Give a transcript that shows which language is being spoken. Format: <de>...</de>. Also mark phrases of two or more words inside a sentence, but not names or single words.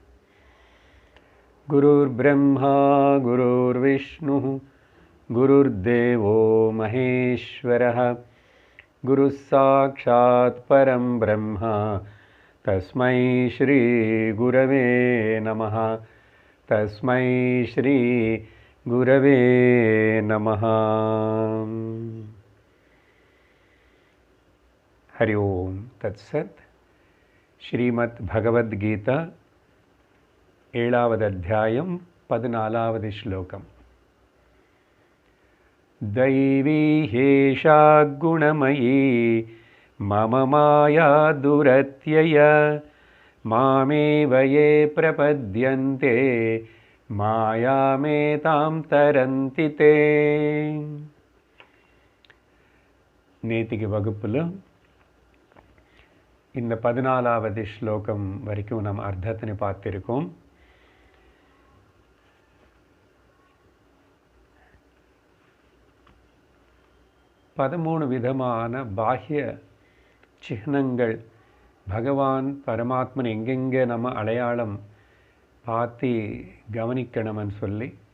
<sa>गुरुर्ब्रह्मा गुरुर्विष्णुः गुरुर्देवो महेश्वरः गुरुः साक्षात् परं ब्रह्म तस्मै श्री गुरवे नमः। तस्मै श्री गुरवे नमः। हरि ओम तत्सत्।</sa> <ta>श्रीमद् भगवद्गीता 7வது அத்தியாயம் 14வது श्लोकम्।</ta> <sa>दैवी ह्येषा गुणमयी मम माया दुरत्यया मामेव ये प्रपद्यन्ते मायामेतां तरन्ति ते।</sa> <ta>நேத்திக்கு வகுப்புல இந்த 14வது ஸ்லோகம் வரைக்கும் நாம் அர்த்தத்தினை பார்த்திருக்கோம். பதிமூணு விதமான பாஹ்ய சிஹ்னங்கள் பகவான் பரமாத்மன் எங்கெங்கே நம்ம அடையாளம் பார்த்து கவனிக்கணும்னு சொல்லி</ta>